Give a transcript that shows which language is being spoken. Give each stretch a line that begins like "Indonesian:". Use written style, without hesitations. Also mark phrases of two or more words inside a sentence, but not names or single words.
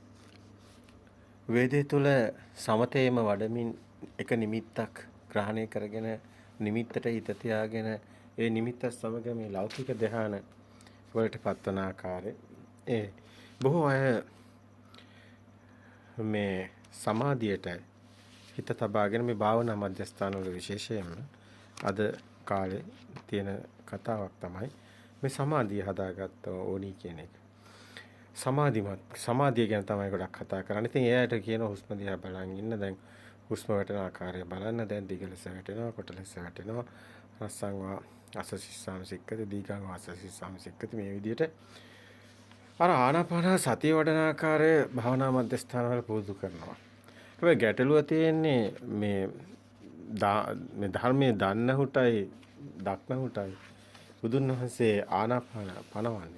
Sinhala: වේදේ තුල සමතේම වඩමින් එක නිමිත්තක් ග්‍රහණය කරගෙන නිමිත්තට හිත තියාගෙන ඒ නිමිත්ත සමග මේ ලෞකික ධ්‍යාන වලට පත්වන ආකාරය ඒ බොහෝ අය මේ සමාධියට හිත තබාගෙන මේ භාවනා මධ්‍යස්ථාන වල විශේෂයෙන්ම අද කාලේ තියෙන කතාවක් තමයි මේ සමාධිය හදාගත්ත ඕනි කියන එක. සමාධිය ගැන තමයි ගොඩක් කතා කරන්නේ. ඉතින් එයාට කියන හුස්ම දිහා බලන් ඉන්න. දැන් හුස්ම වැටෙන ආකාරය බලන්න. දැන් දිග ලෙස වැටෙනවා, කොට ලෙස වැටෙනවා.
Pali: රස්සං වා අසසිස්සාම සික්කති, දීඝං වා අසසිස්සාම සික්කති.
Sinhala: මේ විදිහට අර ආනාපාන සතිය වඩන ආකාරය භාවනා මධ්‍යස්ථාන වල පුරුදු කරනවා. හැබැයි ගැටලුව තියෙන්නේ මේ ධර්මයේ දන්නහුටයි දක්නහුටයි බුදුන් වහන්සේ ආනාපාන පනවන්නේ.